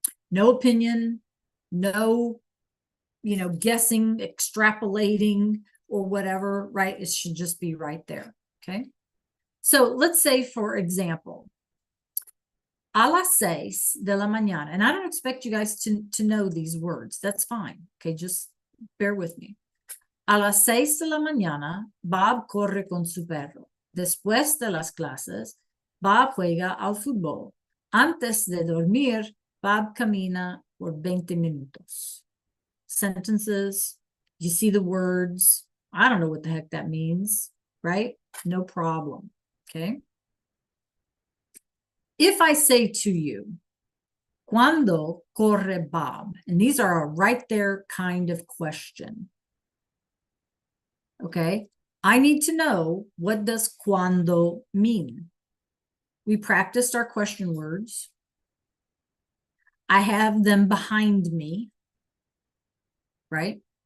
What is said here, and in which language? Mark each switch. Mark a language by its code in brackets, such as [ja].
[en] No opinion, no, guessing, extrapolating, or whatever, right? It should just be right there. Okay. So let's say, for example, [es] a las 6 de la mañana, [en] and I don't expect you guys to know these words. That's fine. Okay. Just bear with me. [es] A las 6 de la mañana, Bob corre con su perro. Después de las clases, Bob juega al fútbol. Antes de dormir, Bob camina por 20 minutos. [en] Sentences, you see the words. I don't know what the heck that means, right? No problem, okay? If I say to you, [es] ¿Cuándo corre Bob? [en] And these are a right there kind of question. Okay, I need to know, what does cuando mean? We practiced our question words. I have them behind me, right?